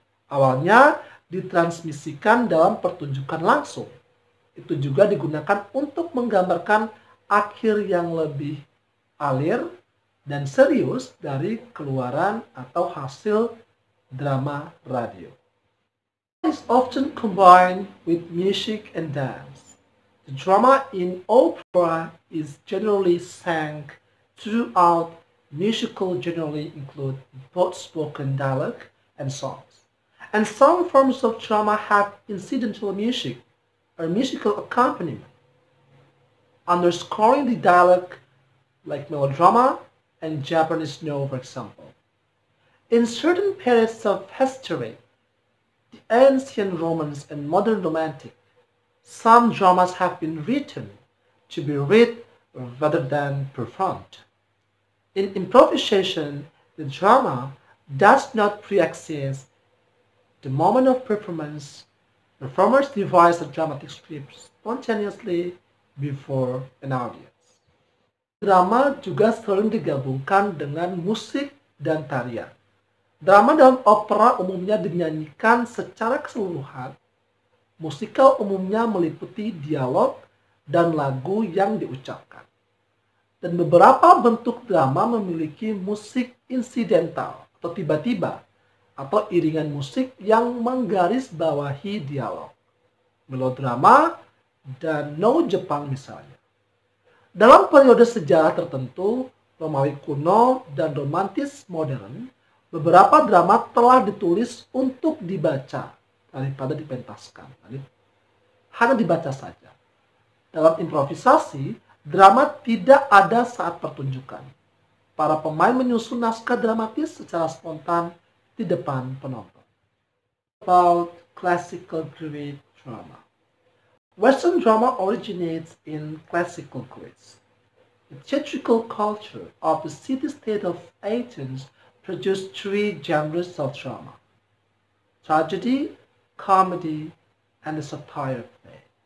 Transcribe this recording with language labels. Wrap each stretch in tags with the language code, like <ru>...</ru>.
<id>Awalnya ditransmisikan dalam pertunjukan langsung. Itu juga digunakan untuk menggambarkan akhir yang lebih alir dan serius dari keluaran atau hasil drama radio.</id> <en>It is often combined with music and dance. The drama in opera is generally sung throughout. Musical generally include both spoken dialogue and songs. And some forms of drama have incidental music or musical accompaniment, underscoring the dialogue like melodrama and Japanese no, for example. In certain periods of history, the ancient Romans and modern Romantic, some dramas have been written to be read rather than performed. In improvisation, the drama does not pre-exist the moment of performance. Performers devise a dramatic script spontaneously before an audience.</en> <id>Drama juga sering digabungkan dengan musik dan tarian. Drama dalam opera umumnya dinyanyikan secara keseluruhan. Musikal umumnya meliputi dialog dan lagu yang diucapkan. Dan beberapa bentuk drama memiliki musik insidental atau tiba-tiba atau iringan musik yang menggarisbawahi dialog. Melodrama dan no Jepang misalnya. Dalam periode sejarah tertentu, Romawi kuno dan romantis modern, beberapa drama telah ditulis untuk dibaca daripada dipentaskan. Hanya dibaca saja. Dalam improvisasi, drama tidak ada saat pertunjukan. Para pemain menyusun naskah dramatis secara spontan di depan penonton.</id> <en>About classical Greek drama. Western drama originates in classical Greece. The theatrical culture of the city-state of Athens produced three genres of drama: tragedy, comedy, and the satire play.</en>